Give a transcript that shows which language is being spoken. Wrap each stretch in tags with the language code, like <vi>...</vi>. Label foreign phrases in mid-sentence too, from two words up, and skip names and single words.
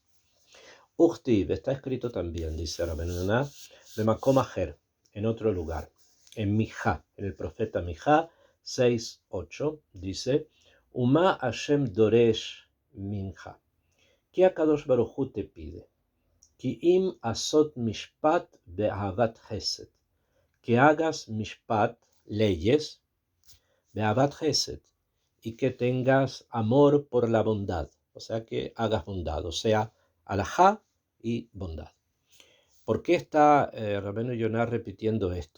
<es>Uchtiv está escrito también, dice Rabbeinu Yonah, de</es> <he>מקום אחר,</he> <es>en otro lugar, en Mijá, en el profeta Mijá 6:8, dice,</es> <he>ומה ה' דורש ממך,</he> <es>¿qué</es> <he>הקדוש ברוך הוא</he> <es>te pide?</es> <he>כי אם עשות משפט ואהבת חסד,</he> <es>que hagas mishpat, leyes,</es> <he>ואהבת חסד,</he> <es>y que tengas amor por la bondad, o sea, que hagas bondad, o sea, alajá y bondad. ¿Por qué está Rabbeinu Yonah repitiendo esto?</es>